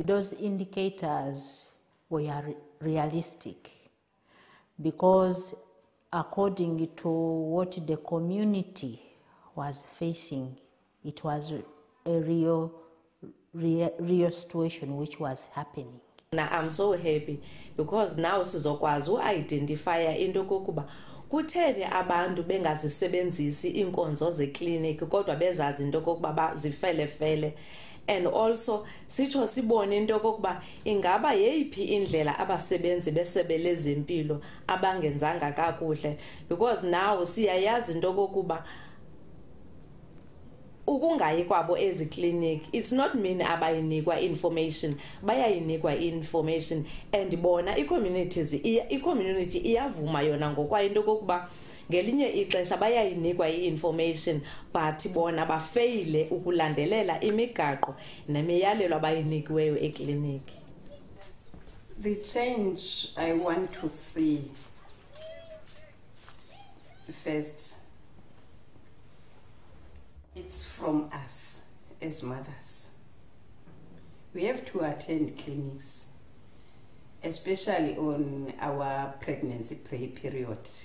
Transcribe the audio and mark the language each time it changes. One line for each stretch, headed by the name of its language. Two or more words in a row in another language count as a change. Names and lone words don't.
English: Those indicators were realistic because according to what the community was facing, it was a real situation which was happening. Now I'm so happy because now
Xhosa: sizokwazi uidentifya into kokuba kutheni abantu bengazisebenzisi inkonzo zekliniki kodwa bezazi into kokuba bazifelefele,
English: and also
Xhosa: sitsho sibone into kokuba ingaba yeyiphi indlela abasebenzi besebe lezempilo abangenzanga kakuhle,
English: because now
Xhosa: siyayazi into kokuba ukungayi kwabo eziklinik
English: it's not mean
Xhosa: abayinikwa information, bayayinikwa information, and bona i-community iyavuma yona ngokwayo into kokuba ngelinye ixesha bayayinikwa i-information but bona bafeyile ukulandelela imigaqo nemiyalelo abayinikiweyo ekliniki.
English: The change I want to see first, it's from us as mothers. We have to attend clinics, especially on our pregnancy period.